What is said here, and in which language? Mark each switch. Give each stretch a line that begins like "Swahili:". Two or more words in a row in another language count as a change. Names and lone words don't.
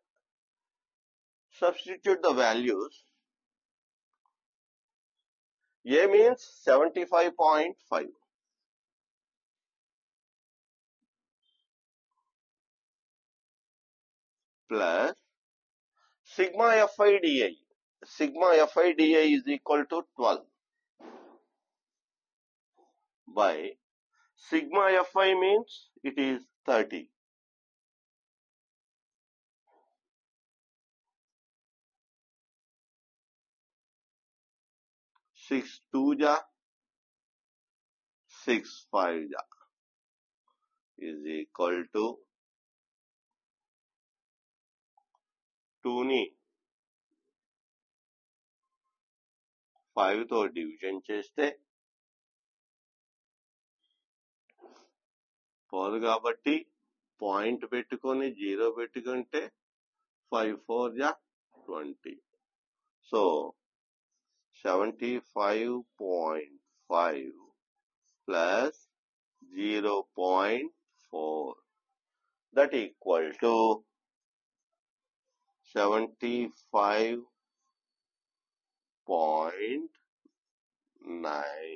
English: Substitute the values. A means 75.5. Plus sigma Fi di. Sigma Fi di is equal to 12 by sigma Fi means it is 30. Six 2 ja 6 5 ja is equal to
Telugu: 2 ని 5 తో డివిజన్ చేస్తే పోదు కాబట్టి పాయింట్ పెట్టుకొని 0 పెట్టుకుంటే 5 4 ja 20.
English: సో 75.5 plus 0.4 that equal to 75.9.